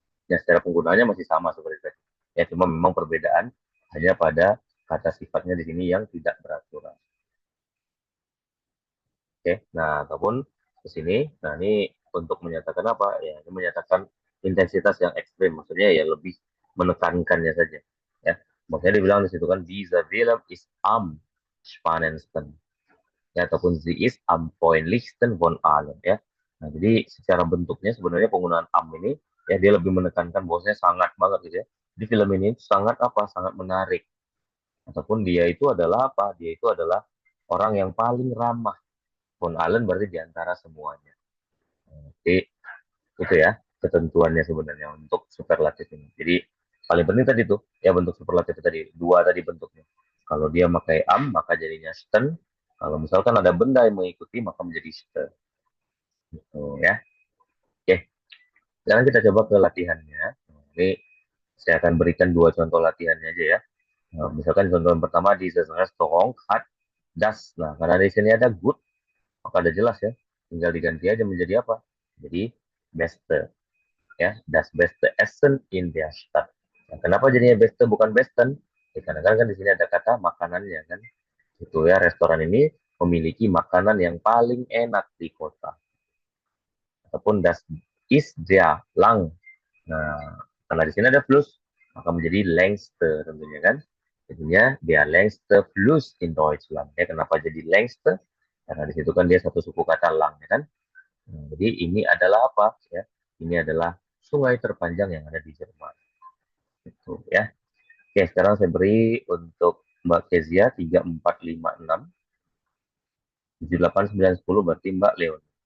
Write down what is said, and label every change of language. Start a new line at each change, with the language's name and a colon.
Indonesian: Ya, secara penggunaannya masih sama seperti tadi. Ya, cuma memang perbedaan hanya pada kata sifatnya di sini yang tidak beraturan. Oke, nah ataupun ke sini, nah ini untuk menyatakan apa? Ya, ini menyatakan intensitas yang ekstrim, maksudnya ya lebih menekankannya saja. Ya, makanya dibilang di situ kan,
German: dieser Film ist am spannendsten. Ya, ataupun sie ist am freundlichsten von allen.
Indonesian: Ya, nah jadi secara bentuknya sebenarnya penggunaan am ini ya dia lebih menekankan bahwasanya sangat banget gitu ya. Di film ini sangat apa? Sangat menarik. Ataupun dia itu adalah apa? Dia itu adalah orang yang paling ramah.
German: Von allen
Indonesian: berarti di antara semuanya. Jadi itu ya ketentuannya sebenarnya untuk superlatif ini. Jadi paling penting tadi tuh ya bentuk superlatif tadi dua tadi bentuknya. Kalau dia pakai am maka jadinya sten. Kalau misalkan ada benda yang mengikuti maka menjadi ste. Gitu ya. Oke, sekarang kita coba ke latihannya. Ini saya akan berikan dua contoh latihannya aja ya. Nah, misalkan contoh yang pertama di
German: restaurant hat das.
Indonesian: Nah, karena di sini ada good, maka ada jelas ya. Tinggal diganti aja menjadi apa? Jadi beste.
German: Ya, das beste Essen in der Stadt.
Indonesian: Nah, kenapa jadinya beste bukan besten? Ya, karena kan di sini ada kata makanannya kan. Itu ya, restoran ini memiliki makanan yang paling enak di kota.
German: Ataupun das ist der lang.
Indonesian: Nah, karena di sini ada plus, maka menjadi längste tentunya kan.
German: Jadinya der längste Fluss in Deutschland.
Indonesian: Ya, kenapa jadi längste? Karena di situ kan dia satu suku kata lang ya kan. Nah, jadi ini adalah apa ya? Ini adalah sungai terpanjang yang ada di Jerman. Itu ya. Oke, sekarang saya beri untuk Mbak Kezia 3, 4, 5, 6, 7, 8, 9, 10 berarti Mbak Leon.